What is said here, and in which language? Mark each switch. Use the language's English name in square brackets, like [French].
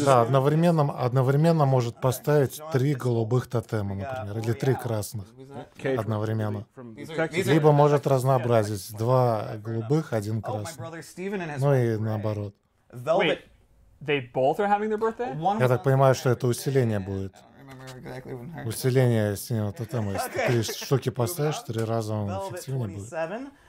[Russian] Да, одновременно может поставить 3 голубых тотема, например, или 3 красных одновременно. Либо может разнообразить 2 голубых, 1 красный. Ну и наоборот. [English] Wait, they both are having their birthday? [Russian] Я так понимаю, что это усиление будет. Усиление синего тотема. Если 3 штуки поставишь, 3 раза он эффективнее будет.